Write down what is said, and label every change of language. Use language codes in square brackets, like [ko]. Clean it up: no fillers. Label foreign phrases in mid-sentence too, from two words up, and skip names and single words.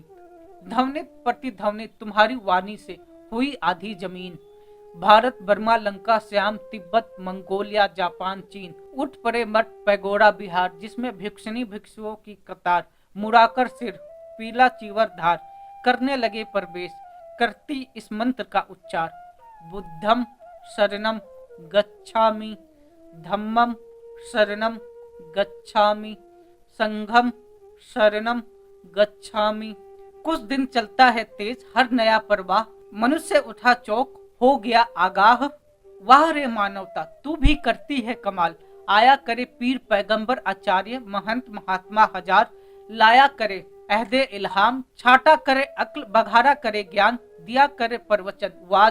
[hi] ध्वनित प्रतिध्वनित तुम्हारी वाणी से हुई आधी जमीन, भारत बर्मा लंका श्याम तिब्बत मंगोलिया जापान चीन। उठ पड़े मठ पैगोड़ा बिहार, जिसमें भिक्षुणी भिक्षुओं की कतार, मुड़ाकर सिर पीला चीवर धार, करने लगे प्रवेश करती इस मंत्र का उच्चार। [pi] बुद्धम शरणम गच्छामि, धम्मम शरणम गच्छामि, संघम शरणम गच्छामि। [hi] कुछ दिन चलता है तेज हर नया प्रवाह, मनुष्य उठा चौक हो गया आगाह। वाह रे मानवता तू भी करती है कमाल, आया करे पीर पैगंबर आचार्य महंत महात्मा हजार। लाया करे अहदे इल्हाम, छाटा करे अक्ल बघारा करे ज्ञान, दिया करे प्रवचन वाज।